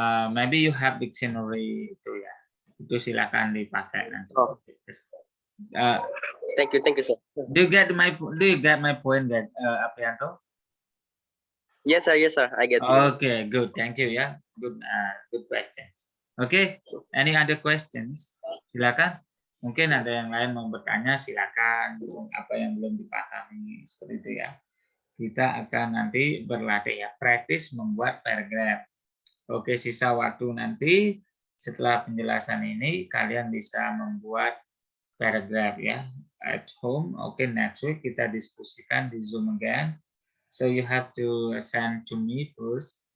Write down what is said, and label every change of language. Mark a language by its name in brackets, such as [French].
[English] Maybe you have dictionary [Indonesian] itu ya. Itu silakan dipakai nanti. Oh. [English] Thank you, sir. Do you get my point, Aprianto? Yes, sir. I get it. Okay, good. Thank you ya. Good questions. Okay, any other questions? [Indonesian] Silakan. Mungkin ada yang lain mau bertanya, silakan. Apa yang belum dipahami seperti itu ya. Kita akan nanti berlatih ya, praktis membuat paragraf. Oke, sisa waktu nanti setelah penjelasan ini kalian bisa membuat paragraf ya [English] at home. [Indonesian] Oke, [English] next week [Indonesian] kita diskusikan di Zoom again. [English] So you have to send to me first.